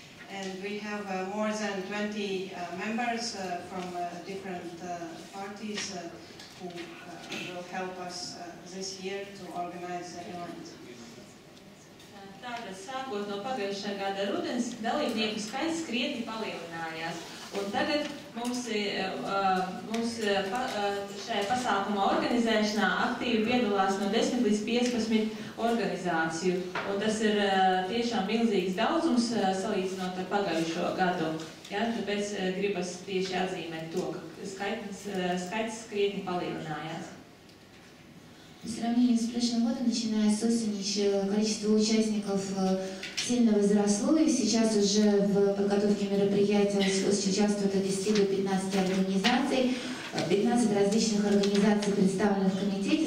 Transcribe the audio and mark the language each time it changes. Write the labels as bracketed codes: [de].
[en] And we have more than 20 members from different parties who will help us this year to organize the event. [lv] Tātad, sākot no pagājušā gada rudens, dalībnieku skaits krietni palielinājās. Un tagad mums šajā pasākuma organizēšanā aktīvi piedalās no 10 līdz 15 organizāciju. Un tas ir tiešām milzīgs daudzums salīdzinot ar pagājušo gadu. Ja, tāpēc gribas tieši atzīmēt to, ka skaits krietni palielinājās. [ru] По сравнению с прошлым годом, начиная с осени, количество участников сильно возросло, и сейчас уже в подготовке мероприятия участвуют от 10 до 15 организаций, 15 различных организаций, представленных в комитете.